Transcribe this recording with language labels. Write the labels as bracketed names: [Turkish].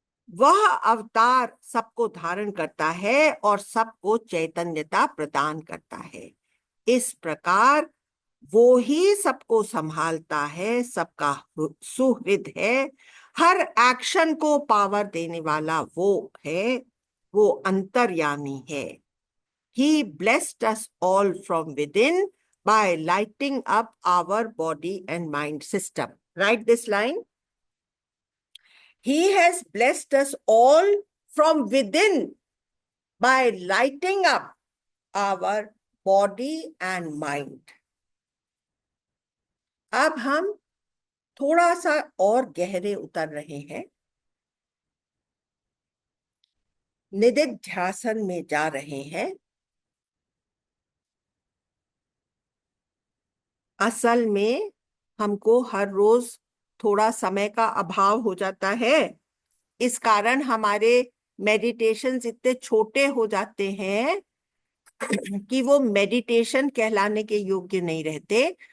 [Hindi] वह अवतार सबको धारण करता है और सबको चैतन्यता प्रदान करता है। इस प्रकार वो ही सबको संभालता है, सबका सुहृद है, हर एक्शन को पावर देने वाला वो है, वो अंतर्यामी है। [English] He blessed us all from within by lighting up our body and mind system. Write this line. He has blessed us all from within by lighting up our body and mind. [Hindi] अब हम थोड़ा सा और गहरे उतर रहे हैं, निदिध्यासन में जा रहे हैं। असल में हमको हर रोज थोड़ा समय का अभाव हो जाता है, इस कारण हमारे मेडिटेशंस इतने छोटे हो जाते हैं कि वो मेडिटेशन कहलाने के योग्य नहीं रहते।